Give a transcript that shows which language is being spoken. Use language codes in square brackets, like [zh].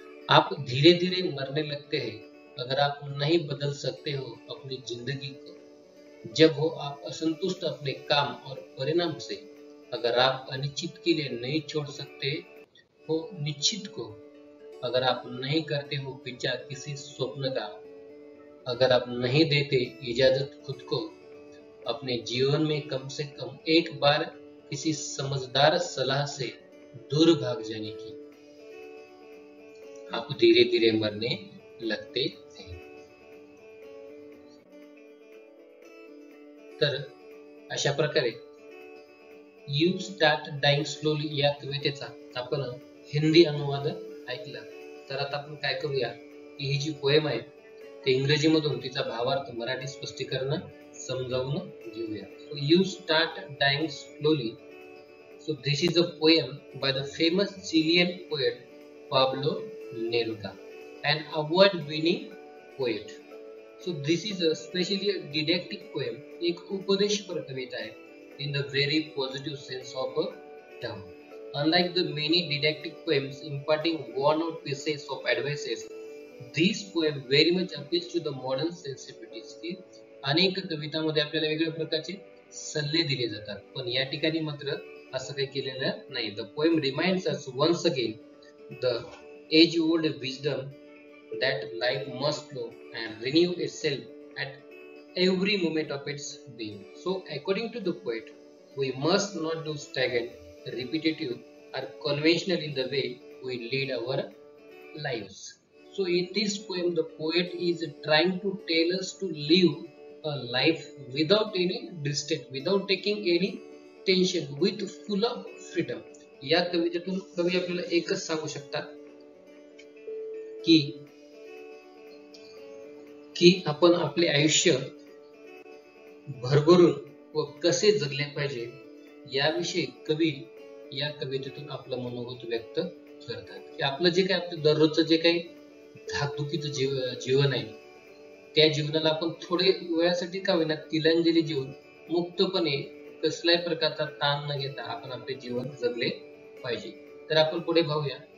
[hi] आप धीरे धीरे मरने लगते हैं अगर आप नहीं बदल सकते हो अपनी जिंदगी को, जब हो आप असंतुष्ट अपने काम और परिणाम से, अगर आप अनिश्चित के लिए नहीं छोड़ सकते हो निश्चित को, अगर आप नहीं करते हो पीछा किसी स्वप्न का, अगर आप नहीं देते इजाजत खुद को अपने जीवन में कम से कम एक बार किसी समझदार सलाह से दूर भाग जाने की. आप धीरे धीरे मरने लगते हैं. [mr] तर अशा प्रकारे [en] you start dying slowly [mr] या कवितेचा आपण हिंदी अनुवाद ऐकला. तर आता आपण काय करूया की ही जी पोएम आहे ते इंग्रजी मधून तिचा भावार्थ मराठी स्पष्टीकरण समजावून घेऊया. [en] So you start dying slowly. So this is a poem by the famous Chilean poet Pablo Neruda, an award-winning poet. So this is especially a didactic poem, [hi] एक उपदेशपर कविता है, [en] in the very positive sense of a term. Unlike the many didactic poems imparting worn-out pieces of advices, this poem very much appeals to the modern sensibilities. [mr] की अनेक कवितांमध्ये आपल्याला वेगवेगळ्या प्रकारचे सल्ले दिले जातात, पण या ठिकाणी मात्र असं काही केलेलं नाही. [en] The poem reminds us once again the age-old wisdom that life must flow and renew itself at every moment of its being. So according to the poet, we must not do stagnant, repetitive or conventional in the way we lead our lives. So in this poem the poet is trying to tell us to live a life without any restraint, without taking any tension, with full of freedom. [mr] या कवितेतून कवी आपल्याला एकच सांगू शकतात की आपण आपले आयुष्य भरभरून व कसे जगले पाहिजे याविषयी कवी या कवितेतून आपलं मनोगत व्यक्त करतात की आपलं जे काही आपलं दररोजचं जे काही धाकधुकीचं जीवन आहे त्या जीवनाला आपण थोडे वेळासाठी का होईना तिलांजली देऊन मुक्तपणे कसल्याही प्रकारचा ताण न घेता आपण आपले जीवन जगले पाहिजे. तर आपण पुढे पाहूया.